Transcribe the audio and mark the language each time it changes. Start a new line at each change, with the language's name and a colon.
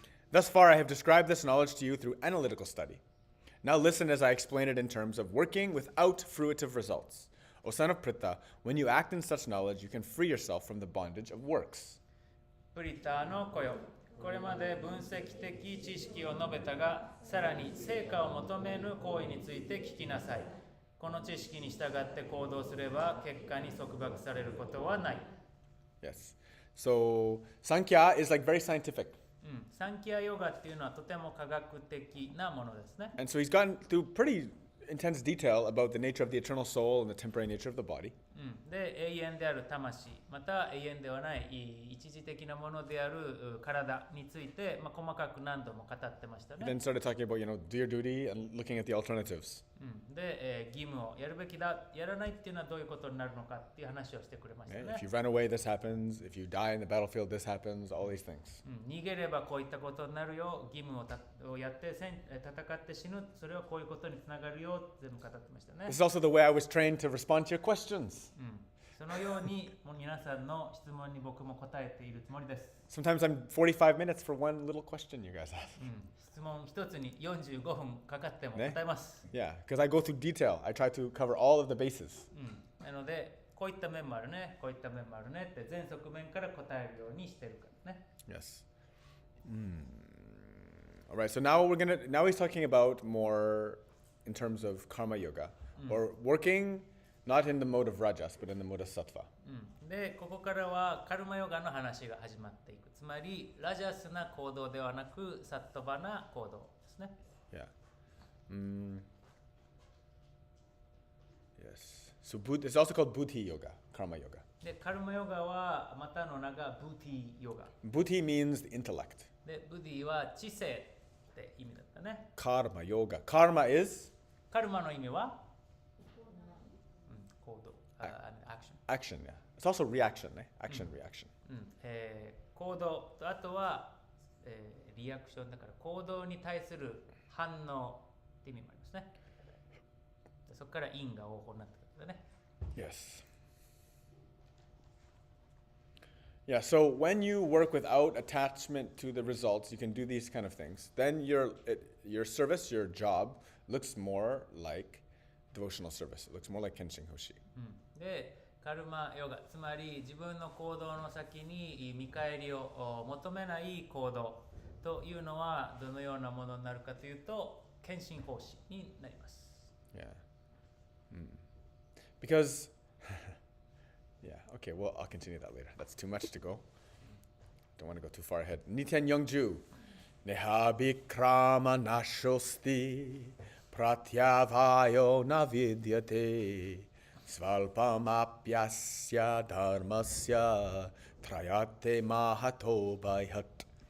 English: Thus far I have described this knowledge to you through analytical study. Now listen as I explain it in terms of working without fruitive results. O son of Pritha, when you act in such knowledge, you can free yourself from the bondage of works.
Japanese: プリターの子よ。これまで分析的知識を述べたが、さらに成果を求めぬ行為について聞きなさい。この知識に従って行動すれば、結果に束縛されることはない。
English: Yes. So, Sankhya is like very scientific.
Japanese: サンキャヨガっていうのはとても科学的なものですね。
English: And so he's gone through pretty intense detail about the nature of the eternal soul and the temporary nature of the body.
Japanese: で、永遠である魂、また永遠ではない一時的なものである体について、細かく何度も語ってましたね。
English: Then started talking about, do your duty and looking at the alternatives.
Japanese: で、義務をやるべきだ、やらないっていうのはどういうことになるのかっていう話をしてくれましたね。
English: If you run away, this happens. If you die in the battlefield, this happens. All these things.
Japanese: 逃げればこういったことになるよ、義務をやって戦って死ぬ、それはこういうことにつながるよ、全部語ってましたね。
English: This is also the way I was trained to respond to your questions.
Japanese: そのように皆さんの質問に僕も答えているつもりです。
English: Sometimes I'm 45 minutes for one little question you guys ask.
Japanese: 質問一つに45分かかっても答えます。
English: Yeah, because I go through detail. I try to cover all of the bases.
Japanese: なので、こういった面もあるね、こういった面もあるねって全側面から答えるようにしてるからね。
English: Yes. All right, so now he's talking about more in terms of karma yoga, or working not in the mode of rajas, but in the mode of sattva.
Japanese: で、ここからはカルマヨガの話が始まっていく。つまり、ラジャスな行動ではなく、サットバな行動ですね。
English: Yeah. Yes. So it's also called buddhi yoga, karma yoga.
Japanese: で、カルマヨガはまたの名がブティヨガ。
English: Buddhi means the intellect.
Japanese: で、ブディは知性って意味だったね。
English: Karma yoga. Karma is?
Japanese: カルマの意味は行動。
English: Action, yeah. It's also reaction, eh? Action, reaction.
Japanese: 行動とあとは、リアクションだから行動に対する反応って意味もありますね。そこから因が応報になってくるんだね。
English: Yes. Yeah, so when you work without attachment to the results, you can do these kind of things. Then your service, your job, looks more like devotional service. It looks more like Kenshin Hoshi.
Japanese: でカルマヨガ、つまり自分の行動の先に見返りを求めない行動というのはどのようなものになるかというと献身奉仕になります。
English: Yeah. Because, yeah, okay, well, I'll continue that later. That's too much to go. Don't want to go too far ahead.
Sanskrit: Niten Youngju. Nehabikrama nashosti pratyavayo navidyate svalpamapyasya dharmasya trayate mahato bhayat.